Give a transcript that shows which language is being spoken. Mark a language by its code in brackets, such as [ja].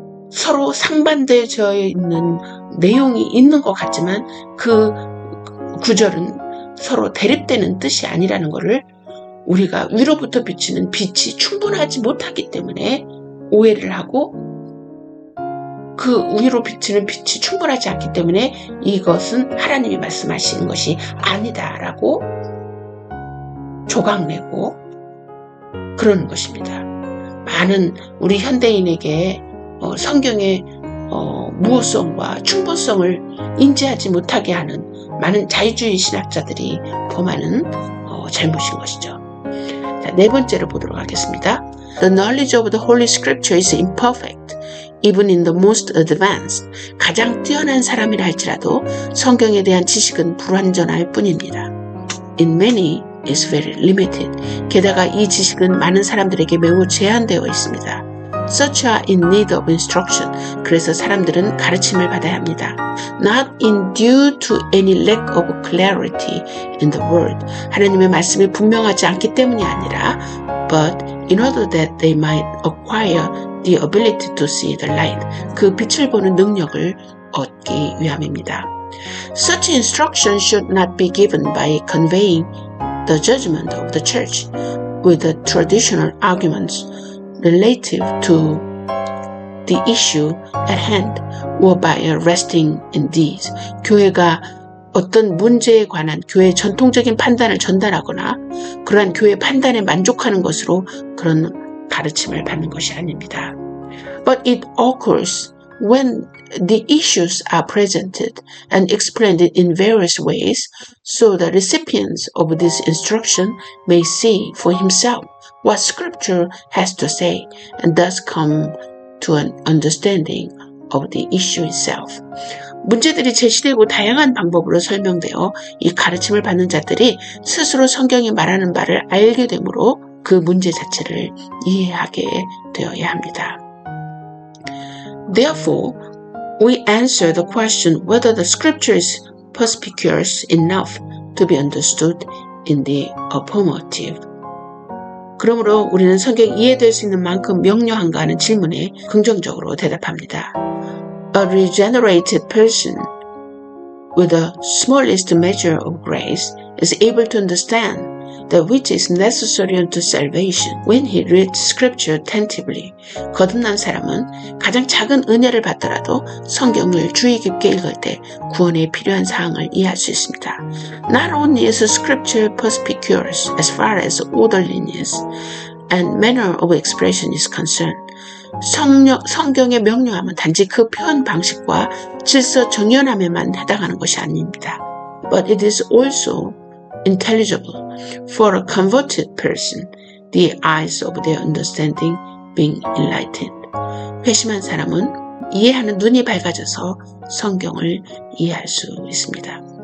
[ko] 서로 상반되어 있는 내용이 있는 것 같지만 그 구절은 서로 대립되는 뜻이 아니라는 것을 우리가 위로부터 비치는 빛이 충분하지 못하기 때문에 오해를 하고 그 위로 비치는 빛이 충분하지 않기 때문에 이것은 하나님이 말씀하시는 것이 아니다라고 조각내고 그러는 것입니다. 많은 우리 현대인에게 성경의 무호성과 충분성을 인지하지 못하게 하는 많은 자유주의 신학자들이 범하는 잘못인 것이죠. 자, 네 번째로 보도록 하겠습니다. [en] The knowledge of the Holy Scripture is imperfect, even in the most advanced. [ko] 가장 뛰어난 사람이라 할지라도 성경에 대한 지식은 불완전할 뿐입니다. [en] In many is very limited. [ko] 게다가 이 지식은 많은 사람들에게 매우 제한되어 있습니다. [en] Such are in need of instruction. [ko] 그래서 사람들은 가르침을 받아야 합니다. [en] Not in due to any lack of clarity in the word. [ko] 하나님의 말씀이 분명하지 않기 때문이 아니라 [en] but in order that they might acquire the ability to see the light. [ko] 그 빛을 보는 능력을 얻기 위함입니다. [en] Such instruction should not be given by conveying the judgment of the church with the traditional arguments relative to the issue at hand or by resting in these. [ko] 교회가 어떤 문제에 관한 교회의 전통적인 판단을 전달하거나 그러한 교회의 판단에 만족하는 것으로 그런 가르침을 받는 것이 아닙니다. [en] But it occurs when the issues are presented and explained in various ways so the recipients of this instruction may see for himself what Scripture has to say and thus come to an understanding of the issue itself. [ko] 문제들이 제시되고 다양한 방법으로 설명되어 이 가르침을 받는 자들이 스스로 성경이 말하는 바를 알게 되므로 그 문제 자체를 이해하게 되어야 합니다. [en] Therefore, we answer the question whether the scripture is perspicuous enough to be understood in the affirmative. [ko] 그러므로 우리는 성경이 이해될 수 있는 만큼 명료한가 하는 질문에 긍정적으로 대답합니다. [en] A regenerated person with the smallest measure of grace is able to understand that which is necessary unto salvation when he reads scripture attentively. [ko] 거듭난 사람은 가장 작은 은혜를 받더라도 성경을 주의 깊게 읽을 때 구원에 필요한 사항을 이해할 수 있습니다. [en] Not only is scripture perspicuous as far as orderliness and manner of expression is concerned. [ko] 성경의 명료함은 단지 그 표현 방식과 질서 정연함에만 해당하는 것이 아닙니다. [en] But it is also intelligible for a converted person, the eyes of their understanding being enlightened. [ko] 회심한 사람은 이해하는 눈이 밝아져서 성경을 이해할 수 있습니다.